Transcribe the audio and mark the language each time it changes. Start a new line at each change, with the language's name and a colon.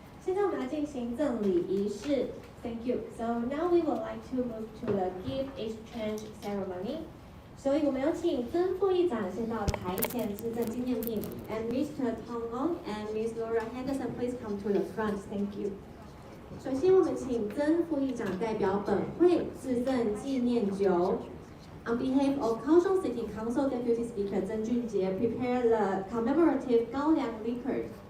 Chinese: 现在我们来进行赠礼仪式。
English: Thank you. So now we would like to move to the gift exchange ceremony.
Chinese: 所以我们有请曾副议长先到台前致赠纪念品 ，
English: and Mr. Tong Ong and Miss Laura Henderson please come to the front. Thank you.
Chinese: 首先，我们请曾副议长代表本会致赠纪念酒。
English: On behalf of Kaohsiung City Council Deputy Speaker 曾俊杰 prepare the commemorative 高粱 liquor.